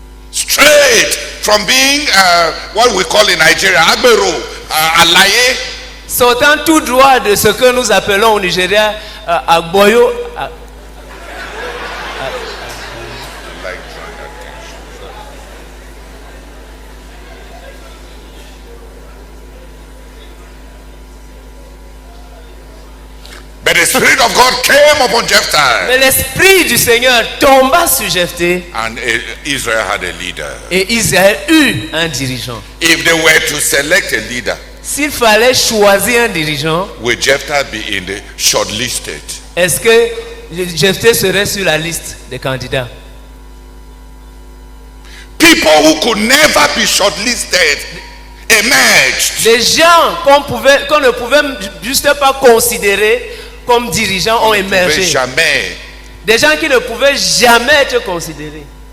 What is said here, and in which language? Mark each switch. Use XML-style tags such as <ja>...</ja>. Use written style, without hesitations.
<en>Straight from being what we call in Nigeria Agbero, Alaye.</en> <fr>Sortant tout droit de ce que nous appelons au Nigeria Agboyo.</fr> <en>But the Spirit of God came upon Jephthah.</en> <fr>Mais l'Esprit du Seigneur tomba sur Jephthé.</fr> <en>And Israel had a leader.</en> <fr>Et Israël eut un dirigeant.</fr> <en>If they were to select a leader,</en> <fr>s'il fallait choisir un dirigeant,</fr> <en>will Jephthah be in the shortlisted?</en> <fr>Est-ce que Jephthé serait sur la liste des candidats?</fr> <en>People who could never be shortlisted emerged.</en> <fr>Des gens qu'on ne pouvait juste pas considérer comme dirigeants ont émergé. Jamais. Des gens qui ne pouvaient jamais être considérés.</fr>